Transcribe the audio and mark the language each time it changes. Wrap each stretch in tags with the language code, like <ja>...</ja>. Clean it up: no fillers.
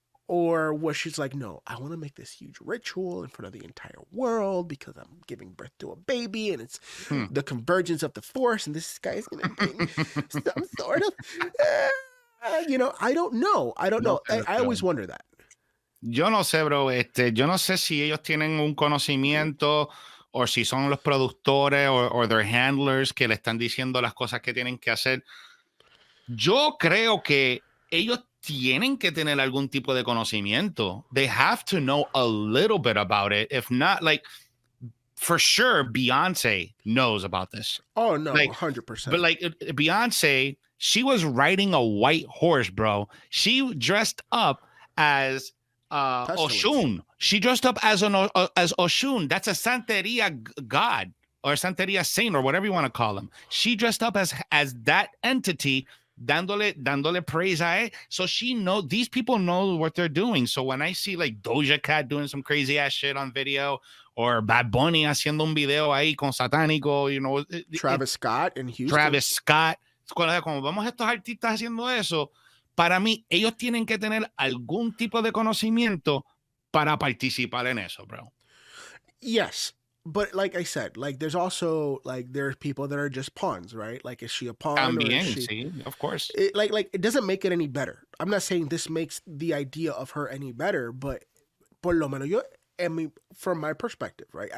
<en>Or was she's like, no, I want to make this huge ritual in front of the entire world because I'm giving birth to a baby and it's the convergence of the force and this guy is going to bring some sort of, I don't know. I always wonder that.</en> <es>Yo no sé, bro. Yo no sé si ellos tienen un conocimiento o si son los productores</es> <en>or their handlers</en> <es>que le están diciendo las cosas que tienen que hacer. Yo creo que ellos tienen que tener algún tipo de conocimiento.</es> <en>They have to know a little bit about it. If not, like, for sure, Beyonce knows about this. Oh no, Like, 100%. but like Beyonce, she was riding a white horse, bro. She dressed up as Oshun. She dressed up as as Oshun. That's a Santeria god or Santeria saint or whatever you want to call him. She dressed up as that entity,</en> <es>dándole</es> <en>praise</en> <es>a él.</es> <en>So these people know what they're doing. So when I see like Doja Cat doing some crazy ass shit on video, or Bad Bunny</en> <es>haciendo un video ahí con Satánico,</es> <en>you know, Travis Scott in Houston. Travis Scott.</en> <es>Cuando vamos a estos artistas haciendo eso, para mí, ellos tienen que tener algún tipo de conocimiento para participar en eso, bro.</es> <en>Yes. But like I said, like there's also like there's people that are just pawns, right? Like, is she a pawn?</en> <es>También, sí,</es> <en>of course. Like it doesn't make it any better. I'm not saying this makes the idea of her any better, but</en> <es>por lo menos yo,</es> <en>I mean, from my perspective, right?</en>